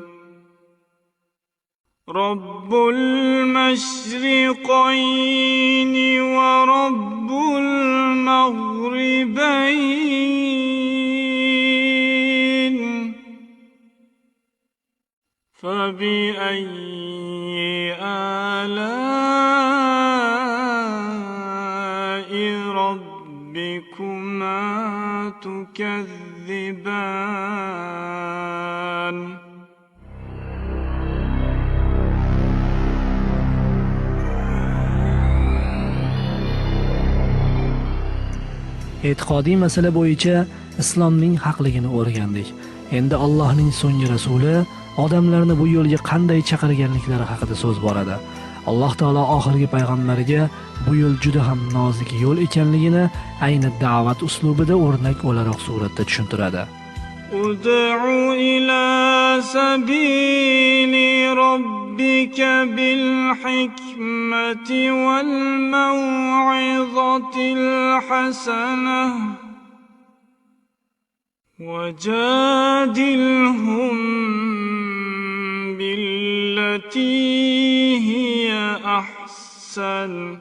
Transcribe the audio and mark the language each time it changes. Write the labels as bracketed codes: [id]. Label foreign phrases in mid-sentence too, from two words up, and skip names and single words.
[ar] رب المشرقين ورب المغربين فبأي آلاء ربكما تكذبان [uz] E'tiqodiy masala bo'yicha islomning haqligini o'rgandik. Endi Allohning so'nggi rasuli odamlarni bu yo'lga qanday chaqirganliklari haqida so'z boradi. Alloh taolo oxirgi payg'ambariga bu yo'l juda ham nozik yo'l ekanligini ayni da'vat uslubida o'rnak o'laroq suratda tushuntiradi. [ar] ادع إلى سبيل ربك بالحكمة والموعظة الحسنة وجادلهم بالتي هي أحسن